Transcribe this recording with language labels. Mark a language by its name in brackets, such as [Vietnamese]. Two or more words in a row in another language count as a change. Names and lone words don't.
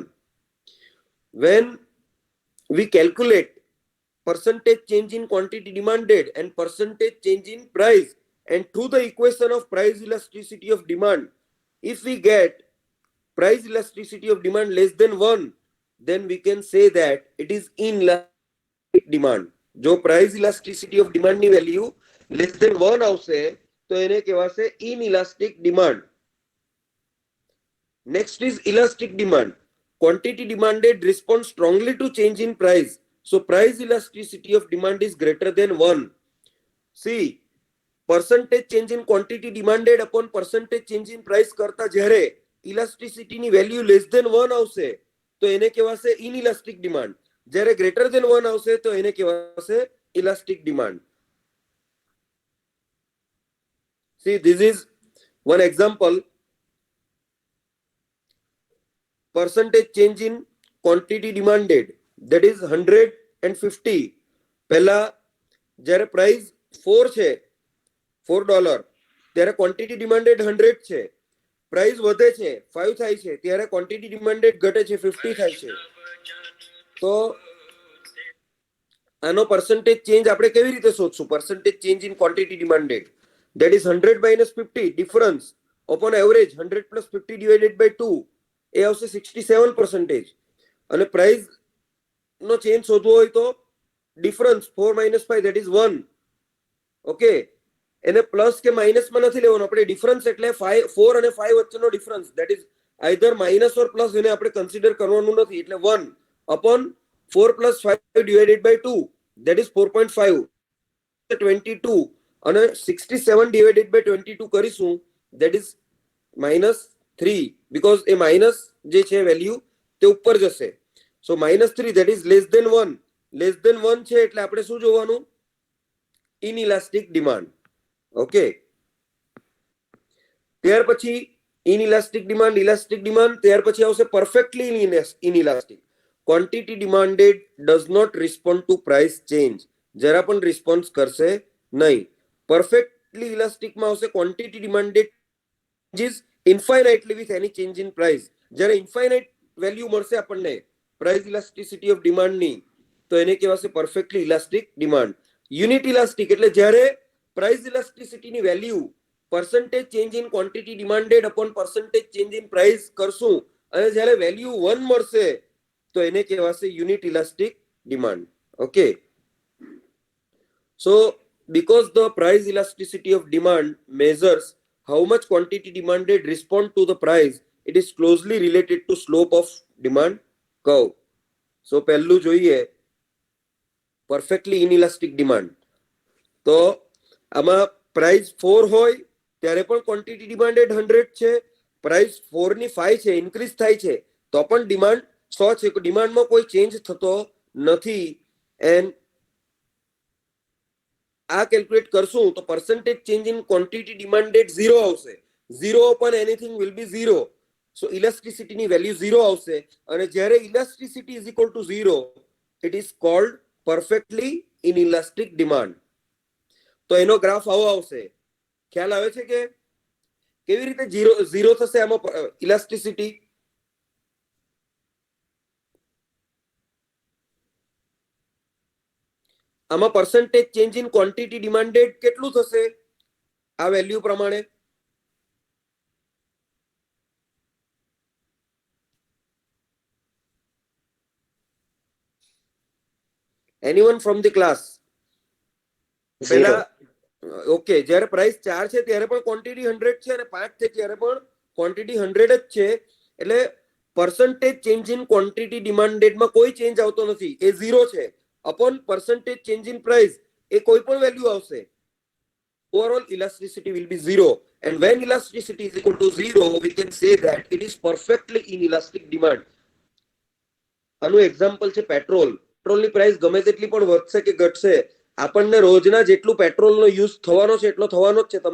[English] When we calculate percentage change in quantity demanded and percentage change in price, and through the equation of price elasticity of demand, if we get price elasticity of demand less than 1, then we can say that it is inelastic demand. જો price elasticity of demand ની value less than 1 [Gujarati] આવશે તો એને કહેવાશે [English] inelastic demand. Next is elastic demand. Quantity demanded responds strongly to change in price. So price elasticity of demand is greater than 1. See, percentage change in quantity demanded upon percentage change in price [Gujarati] કરતા જ્યારે [English] elasticity ની value less than 1 [Gujarati] આવશે તો એને કહેવાશે [English] inelastic demand. [Gujarati] જ્યારે [English] greater than 1 [Gujarati] આવશે તો એને કહેવાશે [English] elastic demand. See, this is one example. Percentage change in quantity demanded, that is 150. [Gujarati] પહેલા જ્યારે price 4 છે, $4, ત્યારે [English] quantity demanded [Gujarati] 100 છે. પ્રાઇસ વધે છે, 5 થાય છે, ત્યારે [English] quantity demanded [Gujarati] ઘટે છે, 50 થાય છે. તો આનો percentage change આપણે કેવી રીતે શોધશું? [English] Percentage change in quantity demanded, that is 100 minus 50, difference upon average 100 plus 50 divided by 2, [Gujarati] એ આવશે 67%. અને પ્રાઇસ નો ચેન્જ શોધવો હોય તો [English] difference 4 minus 5, that is 1. [Gujarati] ઓકે, એને પ્લસ કે માઇનસ માં નથી લેવાનો આપણે. [English] ડિફરન્સ [Gujarati] એટલે 4 અને 5 વચ્ચેનો [English] ડિફરન્સ, that is either minus or plus, [Gujarati] એને આપણે કન્સિડર કરવાનું નથી. [English] એટલે 1 upon 4 plus 5 divided by 2, that is 4.5, 22, અને 67 divided by 22 કરીશું, that is -3, because [Gujarati] એ માઇનસ જે છે વેલ્યુ તે ઉપર જશે. [English] સો -3, that is less than 1. less than [Gujarati] 1 છે એટલે આપણે શું જોવાનું? [English] inelastic demand. ઓકે, [Gujarati] ત્યાર પછી [English] inelastic demand, elastic demand, [Gujarati] ત્યાર પછી આવશે [English] perfectly inelastic. quantity demanded does not respond to price change, [Gujarati] જરા પણ રિસ્પોન્સ કરશે નહીં. પરફેક્ટલી ઇલાસ્ટિકમાં આવશે [English] quantity demanded changes infinitely with any change in price. જ્યારે infinite value [Gujarati] મળશે આપણને [English] price elasticity of demand ની, [Gujarati] તો એને કહેવાશે [English] perfectly elastic demand. unit elastic [Gujarati] એટલે જ્યારે [English] price elasticity ની value percentage change in quantity demanded upon percentage change in price [Gujarati] કરશું, અને જ્યારે [English] વેલ્યુ 1 [Gujarati] મળશે તો એને કહેવાશે [English] unit elastic demand. ઓકે, so because the price elasticity of demand measures how much quantity demanded respond to the price, it is closely related to slope of demand curve. So [Gujarati] પહેલું જોઈએ [English] perfectly inelastic demand. [Gujarati] તો આમાં પ્રાઇસ 4 હોય ત્યારે પણ [English] quantity demanded [Gujarati] 100 છે. પ્રાઇસ 4 ની 5 છે, ઇન્ક્રીઝ થાય છે, તો પણ ડિમાન્ડ 100 છે. ડિમાન્ડમાં કોઈ ચેન્જ થતો નથી. [English] એન્ડ [Gujarati] આ કેલ્ક્યુલેટ કરશું તો [English] percentage change in quantity demanded 0 આવશે. 0 upon anything will be 0. So elasticity [Gujarati] ની વેલ્યુ 0 આવશે, અને જ્યારે [English] elasticity is equal to 0, it is called perfectly inelastic demand. [Gujarati] તો એનો ગ્રાફ આવો આવશે. ખ્યાલ આવે છે કે કેવી રીતે 0 થશે આમાં ઇલાસ્ટિસિટી? આમાં [English] percentage change in quantity demanded [Gujarati] કેટલું થશે આ વેલ્યુ પ્રમાણે? [English] Anyone from the class? [Gujarati] પહેલા ઓકે, જ્યારે પ્રાઇસ 4 છે ત્યારે પણ ક્વોન્ટિટી 100 છે, અને 5 છે ત્યારે પણ ક્વોન્ટિટી 100 જ છે. એટલે [English] percentage change in quantity demanded [Gujarati] માં કોઈ ચેન્જ આવતો નથી, એ 0 છે. [English] upon percentage change in price [Gujarati] એ કોઈ પણ વેલ્યુ આવશે, [English] overall elasticity will be 0. and when elasticity is equal to 0, we can say that it is perfectly inelastic demand. [Gujarati] આનું એક્ઝામ્પલ છે પેટ્રોલ. પેટ્રોલની પ્રાઇસ ગમે તેટલી પણ વધશે કે ઘટશે, આપણને રોજના જેટલું પેટ્રોલનો યુઝ થવાનો છે એટલો થવાનો જ છે.